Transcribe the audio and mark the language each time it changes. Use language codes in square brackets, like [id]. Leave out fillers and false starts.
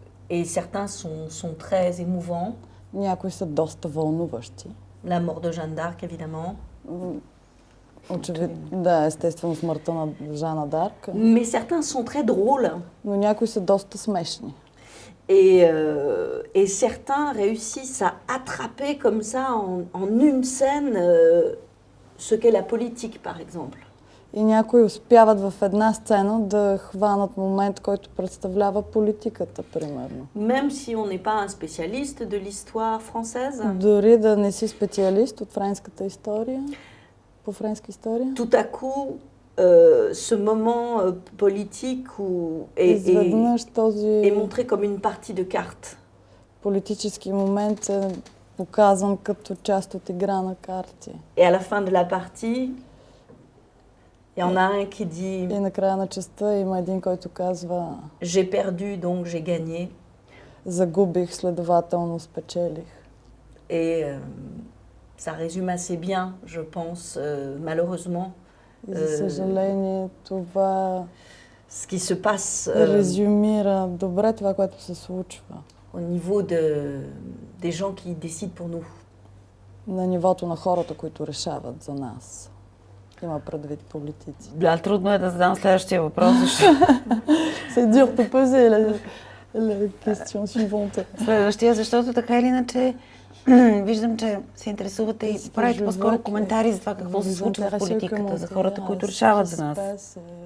[fr] Et certains sont très émouvants. [bg] Някои са доста вълнуващи. [fr] La mort de Jeanne d'Arc, évidemment. [bg] Очевидно, да, естествено смъртта на Жана Дарк. [fr] Mais certains sont très drôles. [bg] Но някои са доста смешни. [fr] Et certains réussissent à attraper comme ça en une scène ce qu'est la politique, par exemple. [bg] И някои успяват в една сцена да хванат момент, който представлява политиката, примерно. [fr] Même si on n'est pas un spécialiste de l'histoire française. [bg] Дори да не си специалист от френската история, по френска история. [fr] Tout à coup, ce moment politique est montré comme une partie de carte. [bg] Политически момент е показан като част от игра на карти. [fr] Et à la fin de la partie, il y en a un qui dit [bg] И на края на частта има един, който казва [fr] J'ai perdu, donc j'ai gagné. [bg] Загубих, следователно спечелих. [fr] Et ça résume assez bien, je pense, malheureusement. [bg] За съжаление, това [fr] ce qui se passe [bg] резюмира добре това, което се случва. [fr] Au niveau des gens qui décident pour nous. [bg] На нивото на хората, които решават за нас. Има предвид политици. Да, трудно е да задам следващия въпрос, защото... [fr] C'est dur de poser la question suivante. [bg] Следващия, защото така или иначе виждам, че се интересувате и правите по-скоро коментари за това какво се случва в политиката, за хората, които решават за нас.